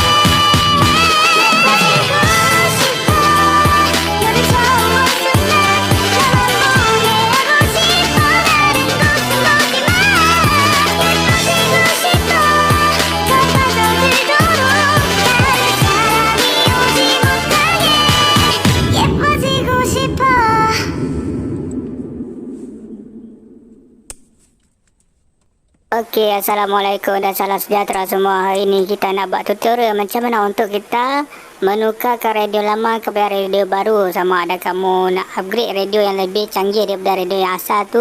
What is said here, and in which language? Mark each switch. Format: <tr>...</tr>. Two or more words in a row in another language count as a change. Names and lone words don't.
<ko>예뻐지고 싶어 너를 처음 본 순간 너만 보게 하고 싶어 다른 곳은 보지마 예뻐지고 싶어 더 빠져들도록 다른 사람이 오지 못하게 예뻐지고 싶어</ko> <ms>Okey, Assalamualaikum dan salam sejahtera semua. Hari ini kita nak buat tutorial macam mana untuk kita menukarkan radio lama kepada radio baru. Sama ada kamu nak upgrade radio yang lebih canggih daripada radio yang asal tu.</ms>